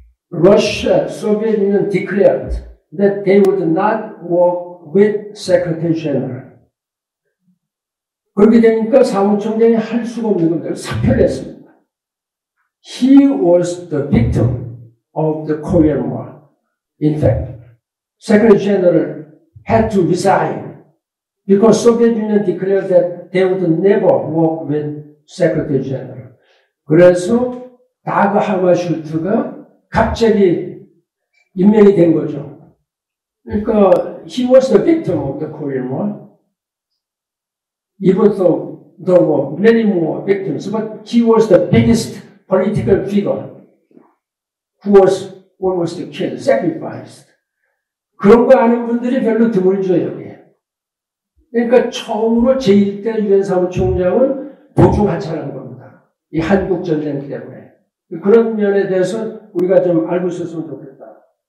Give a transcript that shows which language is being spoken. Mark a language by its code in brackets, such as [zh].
[en] Russia, Soviet Union declared that they would not work with Secretary General. [ko] 그렇게 되니까 사무총장이 할 수가 없는 겁니다. 사표를 했습니다. [en] He was the victim of the Korean War. In fact, Secretary General had to resign because Soviet Union declared that they would never work with Secretary General. [ko] 그래서 다그 하마슈트가 갑자기 임명이 된 거죠. 그러니까 [en] he was the victim of the Korean War. Even though there were many more victims, but he was the biggest political figure who was almost killed, sacrificed. [ko] 그런 거 아는 분들이 별로 드물죠, 여기에. 그러니까 처음으로 제1대 유엔 사무총장은 도중하차한 겁니다. 이 한국 전쟁 때문에. 그런 면에 대해서 우리가 좀 알고 있었으면 좋겠다.